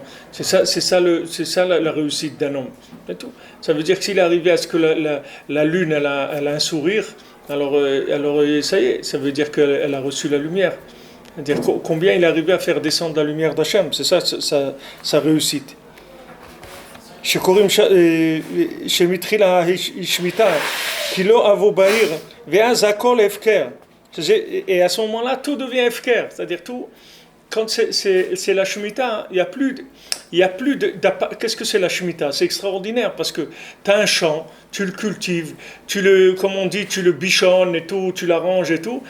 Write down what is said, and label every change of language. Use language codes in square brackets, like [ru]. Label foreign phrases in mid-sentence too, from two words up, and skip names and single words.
[fr] C'est ça la réussite d'un homme. C'est tout. Ça veut dire que s'il est arrivé à ce que la lune elle a un sourire, alors ça y est, ça veut dire qu'elle a reçu la lumière. C'est-à-dire combien il est arrivé à faire descendre la lumière d'Hachem, c'est ça sa réussite. [he] שמתחיל השמיטה, כי לא אבו בעיר, ואז הכל הפקר. [fr] Et à ce moment-là, tout devient efker, c'est-à-dire tout. Quand c'est la Shemitah, il y a plus de qu'est-ce que c'est la Shemitah? C'est extraordinaire parce que tu as un champ, tu le cultives, comme on dit, tu le bichonnes et tout, tu l'arranges et tout.